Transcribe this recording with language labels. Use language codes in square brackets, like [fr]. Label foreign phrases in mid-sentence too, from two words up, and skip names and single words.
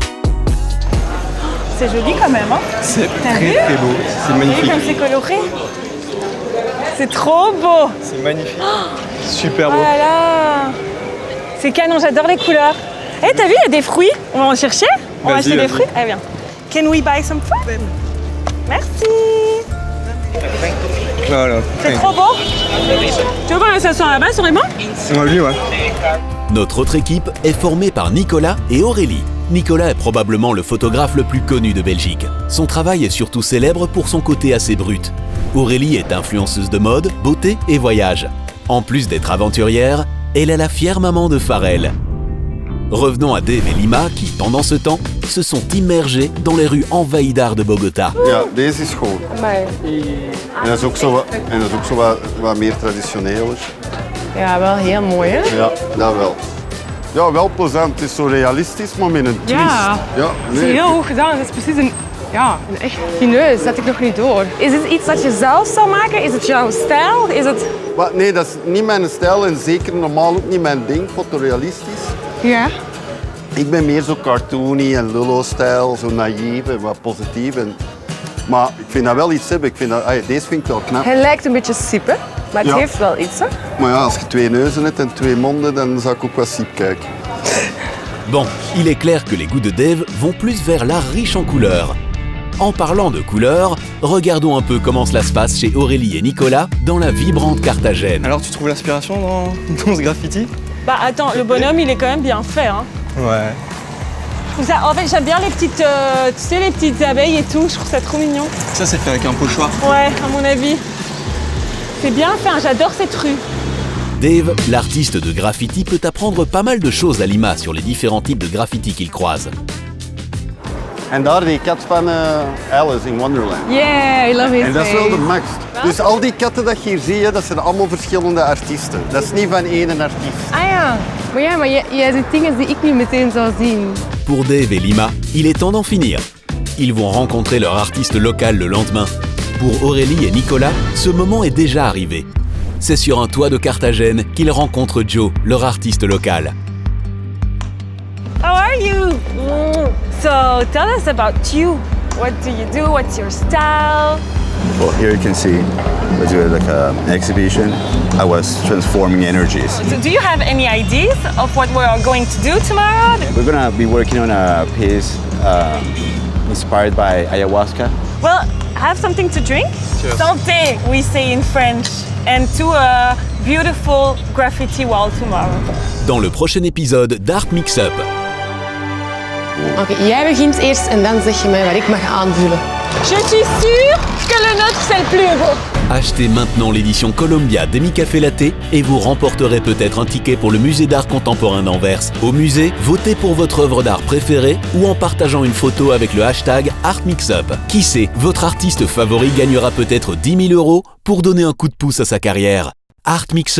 [fr] C'est joli quand même, hein? C'est très beau, c'est magnifique. Comme c'est coloré. C'est trop beau. C'est magnifique, super Oh beau. là là. C'est canon, j'adore les couleurs. Eh, t'as vu, il y a des fruits. On va en chercher? On va Vas-y, acheter des vas-y. fruits? Allez, viens. [en] Can we buy some fruit? [fr] Merci. Voilà. C'est trop beau. Tu veux qu'on s'asseoir là-bas sur les bancs? On va lui, ouais. Notre autre équipe est formée par Nicolas et Aurélie. Nicolas est probablement le photographe le plus connu de Belgique. Son travail est surtout célèbre pour son côté assez brut. Aurélie est influenceuse de mode, beauté et voyage. En plus d'être aventurière, elle est la fière maman de Pharrell. Revenons à Dave et Lima qui, pendant ce temps, se sont immergés dans les rues envahies d'art de Bogota. [nl] Ja, deze is schoon. Maar En dat is ook zo wat meer traditioneel. ja, wel heel mooi, hè? Ja, dat wel. Ja, wel plezant. Het is zo realistisch, maar met een twist. Ja. Ja, Het is heel hoog gedaan, het is precies een echt fineus, dat ik nog niet door. Is het iets dat je zelf zou maken? Is het jouw stijl? Is het... Maar nee, dat is niet mijn stijl en zeker normaal ook niet mijn ding, fotorealistisch. Ja. Ik ben meer zo cartoony en Lullo-stijl, zo naïef en wat positief. Maar ik vind dat wel iets hebben. Deze vind ik wel knap. Hij lijkt een beetje Siep, hè? Maar het Ja. heeft wel iets, hè? Maar ja, als je 2 neuzen hebt en 2 monden, dan zou ik ook wat Siep kijken. [fr] Bon, il est clair que les goûts de Dave vont plus vers l'art riche en couleurs. En parlant de couleurs, regardons un peu comment cela se passe chez Aurélie et Nicolas dans la vibrante Carthagène. Alors, tu trouves l'inspiration dans ce graffiti? Bah attends, le bonhomme il est quand même bien fait, hein. Ouais. Je trouve ça, en fait j'aime bien les petites, tu sais les petites abeilles et tout, je trouve ça trop mignon. Ça, c'est fait avec un pochoir. Ouais, à mon avis. C'est bien fait, hein, j'adore cette rue. Dave, l'artiste de graffiti, peut apprendre pas mal de choses à Lima sur les différents types de graffiti qu'il croise. [nl] En daar die kat van Alice in Wonderland. [en] Yeah, I love his [nl] En dat is wel de [en] face. [nl] max. Dus al die katten dat je hier ziet, dat zijn allemaal verschillende artiesten. Dat is niet van één artiest. Ah ja. Maar jij ziet dingen die ik niet meteen zou zien. Pour Dave et Lima, il est temps d'en finir. Ils vont rencontrer leur artiste local le lendemain. Pour Aurélie et Nicolas, ce moment est déjà arrivé. C'est sur un toit de Carthagène qu'ils rencontrent Joe, leur artiste local. [en] How are you? So tell us about you. What do you do? What's your style? Well, here you can see we're doing like an exhibition. I was transforming energies. So do you have any ideas of what we are going to do tomorrow? We're gonna be working on a piece inspired by ayahuasca. Well, have something to drink. Santé, we say in French. And to a beautiful graffiti wall tomorrow. [fr] Dans le prochain épisode d'Art Mix-Up. [nl] Oké, jij begint eerst en dan zeg je mij wat ik mag aanvullen. [fr] Je suis sûre que le nôtre c'est le plus beau. Achetez maintenant l'édition Columbia d'Emi Café Latte et vous remporterez peut-être un ticket pour le musée d'art contemporain d'Anvers. Au musée, votez pour votre œuvre d'art préférée ou en partageant une photo avec le hashtag ArtMixUp. Qui sait, votre artiste favori gagnera peut-être 10 000 € pour donner un coup de pouce à sa carrière.